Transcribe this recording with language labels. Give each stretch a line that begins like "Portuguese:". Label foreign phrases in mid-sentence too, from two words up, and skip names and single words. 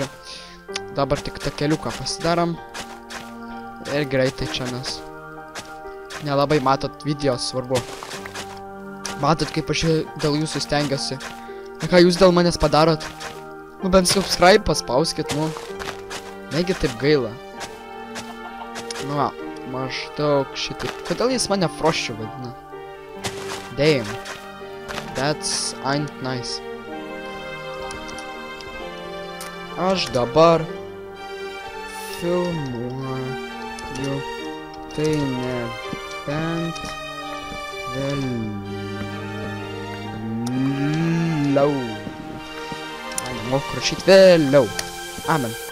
Lithuanian: Dabar tik tą keliuką pasidarom. Ir greitai čia, nes nelabai matot video, svarbu. Matot, kaip aš dėl jūsų stengiuosi. Ką jūs dėl manęs padarot? Nu bent subscribe paspauskit, nu. Negi taip gaila. Nu va, maždaug šitaip. Kodėl jis mane Frosčiu vadina?
English: Damn. That's ain't nice.
Lithuanian: Aš dabar filmuoju, tai nebent vėliau. Moku rašyti vėliau. Amen.